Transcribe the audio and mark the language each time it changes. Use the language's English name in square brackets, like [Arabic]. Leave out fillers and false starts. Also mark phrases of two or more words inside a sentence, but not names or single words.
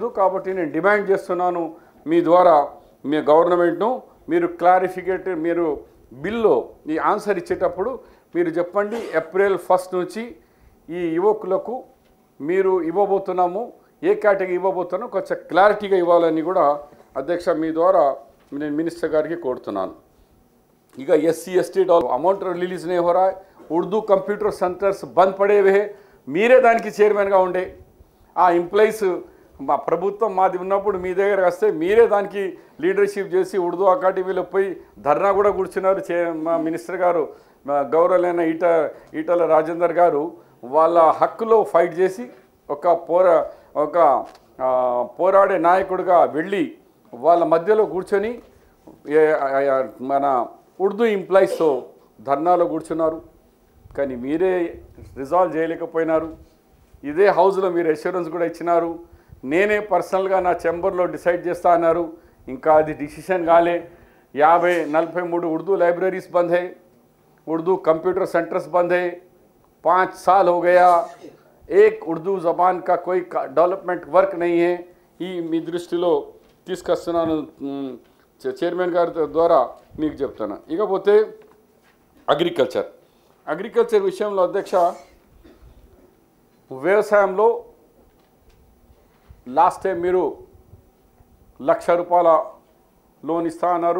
[Telugu] కాబట్టి నేను డిమాండ్ చేస్తున్నాను మీ ద్వారా మీ గవర్నమెంట్ను, మీరు మీరు బిల్లో ఈ ఆన్సర్ ఇచ్చేటప్పుడు మీరు చెప్పండి ఏప్రిల్ 1 నుంచి ఈ యువకులకు మీరు ఇవ్వబోతున్నాము, ఏ కేటగిరీ ఇవ్వబోతున్నామో కొంచెం క్లారిటీగా ఇవ్వాలని కూడా అధ్యక్ష మీ ద్వారా నేను మినిస్టర్ గారికి కోరుతున్నాను। [Hindi] इका SC/ST अमाउंट रिलीज नहीं हो रहा है, उर्दू [English] computer centers [Hindi] बंद पड़े हुए हैं, [Telugu] మీరే దానికి చైర్మన్గా ఉండే ఆ ఎంప్లాయీస్ మా ప్రభుత్వం మాది ఉన్నప్పుడు మీ దగ్గర వస్తే మీరే దానికి లీడర్షిప్ చేసి ఉర్దూ అకాడమీలో పోయి ధర్నా కూడా కూర్చున్నారు. మా మినిస్టర్ గారు గౌరవలైన ఈటల రాజేందర్ గారు వాళ్ళ హక్కులో ఫైట్ చేసి ఒక పోరాడే నాయకుడిగా వెళ్ళి వాళ్ళ మధ్యలో కూర్చొని మన ఉర్దూ ఎంప్లాయీస్తో ధర్నాలో కూర్చున్నారు. కానీ మీరే రిజాల్వ్ చేయలేకపోయినారు. ఇదే హౌస్లో మీరు అష్యూరెన్స్ కూడా ఇచ్చినారు. నేనే పర్సనల్గా నా ఛాంబర్లో డిసైడ్ చేస్తా అన్నారు. ఇంకా అది डिसीजन కాలే. [Hindi] 43 उर्दू लाइब्रेरीज बंद है, उर्दू [English] computer centers [Hindi] बंद है. 5 साल हो गया, एक उर्दू ज़बान का कोई [English] development work [Hindi] नहीं है. [Telugu] ఈ మీ దృష్టిలో తీసుకొస్తున్నాను చైర్మన్ గారి ద్వారా మీకు చెప్తాను. ఇకపోతే అగ్రికల్చర్ విషయంలో అధ్యక్ష, వ్యవసాయంలో [English] last time [Telugu] మీరు ₹1,00,000 లోన్ ఇస్తా అన్నారు.